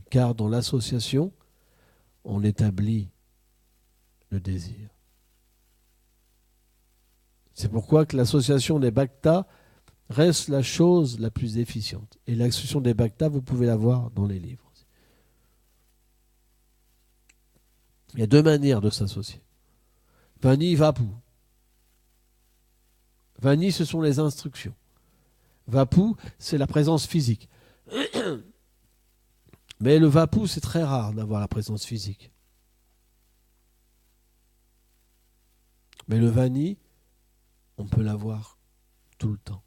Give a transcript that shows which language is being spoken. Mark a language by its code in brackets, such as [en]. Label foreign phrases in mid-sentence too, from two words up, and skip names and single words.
[fr] Car dans l'association, on établit le désir. C'est pourquoi que l'association des bhaktas reste la chose la plus efficiente. Et l'association des bhaktas, vous pouvez la voir dans les livres. Il y a deux manières de s'associer. Vani, Vapu. Vani, ce sont les instructions. Vapu, c'est la présence physique. Mais le Vapu, c'est très rare d'avoir la présence physique. Mais le Vani, on peut l'avoir tout le temps.